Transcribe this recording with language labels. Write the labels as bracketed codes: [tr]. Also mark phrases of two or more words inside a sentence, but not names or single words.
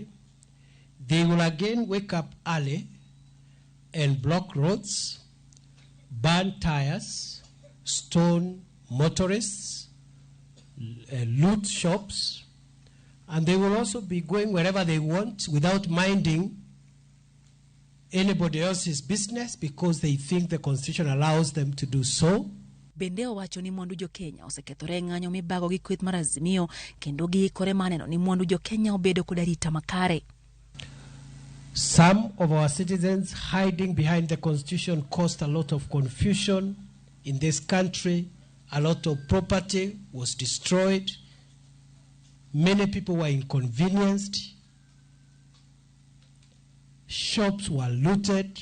[en] they will again wake up early and block roads, burn tires, stone motorists, loot shops, and they will also be going wherever they want without minding anybody else's business because they think the Constitution allows them to do so. [luo] Bende owacho ni mwandu jo Kenya osekethore ng'anyo mibago gi kweth mar Azimio kendo giikore maneno ni mwandu jo Kenya obedo kod arita makare. [en] Some of our citizens hiding behind the Constitution caused a lot of confusion in this country. A lot of property was destroyed. Many people were inconvenienced. Shops were looted.